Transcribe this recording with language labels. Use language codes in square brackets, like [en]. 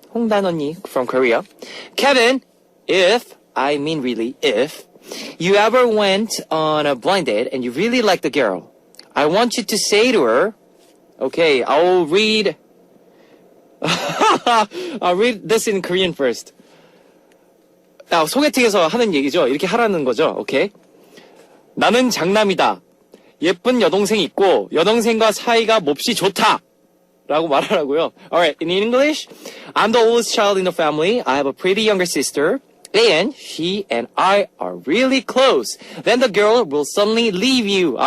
[en] 홍단 언니 from Korea. Kevin, if you ever went on a blind date and you really like the girl, I want you to say to her, okay, I'll read this in Korean first. [ko] 소개팅에서 하는 얘기죠. 이렇게 하라는 거죠. 오케이. 나는 장남이다. 예쁜 여동생 있고 여동생과 사이가 몹시 좋다. 라고 말하라고요. [en] Alright, in English, I'm the oldest child in the family. I have a pretty younger sister. And she and I are really close. Then the girl will suddenly leave you.